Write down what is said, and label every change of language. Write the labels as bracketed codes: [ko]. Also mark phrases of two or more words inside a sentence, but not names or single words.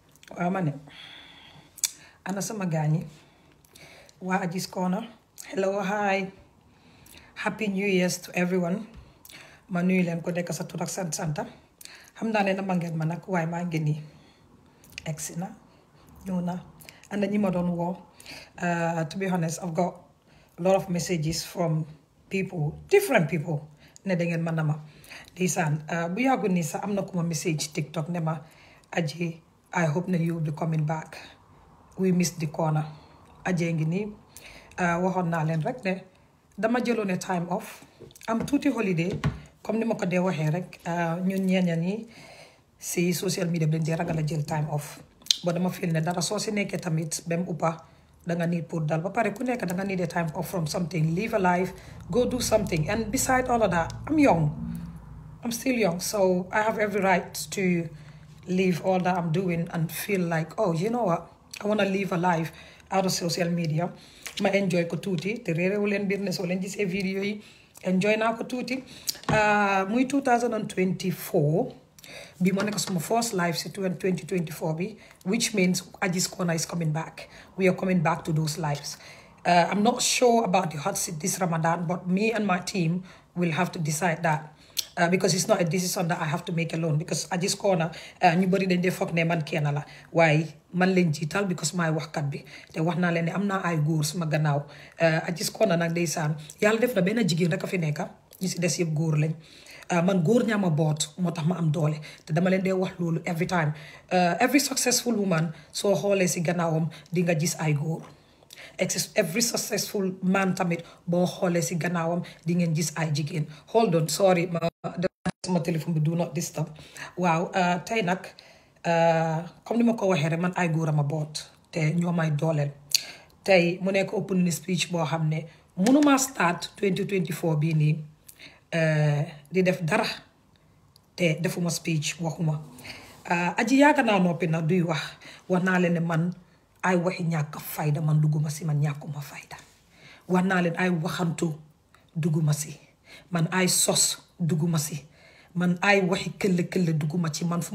[wo] waaw ma ne ana sama gaañi waa Aji's Corner [en] hello hi happy new years to everyone [wo] ma nuyu leen ko nekk sa tur ak santa xam naa ne dama ngeen ma nag waaye maa ngi nii egsi na ñëw na ana ñi ma doon woo [en] to be honest I've got a lot of messages from people different people [wo] ne da ngeen mën na ma ndeysaan bu yàggu nii sax am na ku ma message TikTok ne ma Aji [en] I hope that you will be coming back. We missed the corner. [wo] Aji ngi nii waxoon naa leen rek ne dama jëloon [en] time off [wo] am tuuti holiday comme ni ma ko dee waxee rek ñun ñeeña ñi si [en] social media [wo] bi dañ dee ragal a jël [en] time off [wo] ba dama feel ne dara soo si nekkee tamit bem uppa danga need pour dal ba pare ku nekk danga [en] need a time off from something live a life go do something and beside all of that I'm young I'm still young so I have every right to leave all that I'm doing and feel like oh you know what I want to live a life out of social media [wo] ma enjoy ko tuuti te réeréwu leen biir ne soo leen gisee vidéo yi enjoy naa ko tuuti muy [en] 2024 [wo] bi moo nekk suma [en] first live [wo] si 2024 bi [en] which means Aji's Corner is coming back we are coming back to those lives I'm not sure about the hot seat this Ramadan but me and my team will have to decide that because it's not a decision that I have to make alone because [wo] Aji's Corner ñu bëri dañ dee foog ne man kenn la waaye man leen jiital because maay waxkat bi te wax naa leen ne am naa ay góor suma gannaaw Aji's Corner nag ndeysaan yàlla def na benn jigéen rek a fi nekk ñu si des yëpp góor lañ man góor ñaa ma boot moo tax ma am doole te dama leen dee wax loolu [en] every time every successful woman [wo] soo xoolee si gannaawam di nga gis ay góor [en] every successful man [wo] tamit boo xoolee si gannaawam di ngeen gis ay jigéen [en] hold on sorry [wo] sama téléphone bi [en] do not disturb [wo] waaw tey nag comme ni ma ko waxee rek man ay góor a ma boot te ñoo may dooleel tey mu nekk [en] opening speech [wo] boo xam ne mënuma start 2024 bii nii di def dara te defuma speech waxuma Aji yàgg naa noppi nag duy wax naa leen ne man ay waxi ñàkk fayda man dugguma si man ñàkkuma fayda wax naa leen ay waxantu dugguma si man ay sos dugguma si man ay waxi këll dugguma ci man fu